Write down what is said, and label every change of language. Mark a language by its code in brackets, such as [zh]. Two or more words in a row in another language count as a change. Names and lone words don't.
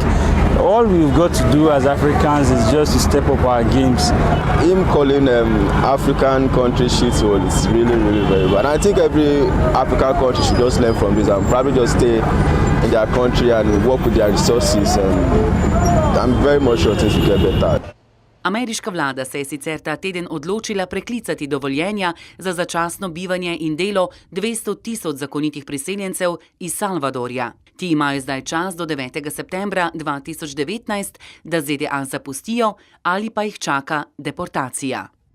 [en] All we've got to do as Africans is just to step up our games. Him calling African country shithole is really, really very bad. And I think every African country should just learn from this and probably just stay in their country and work with their resources. And I'm very much sure things will get better. [sl] Ameriška vlada se je sicer ta teden odločila preklicati dovoljenja za začasno bivanje in delo 200 tisoč zakonitih priseljencev iz Salvadorja. Ti imajo zdaj čas do 9. septembra 2019, da ZDA zapustijo ali pa jih čaka deportacija.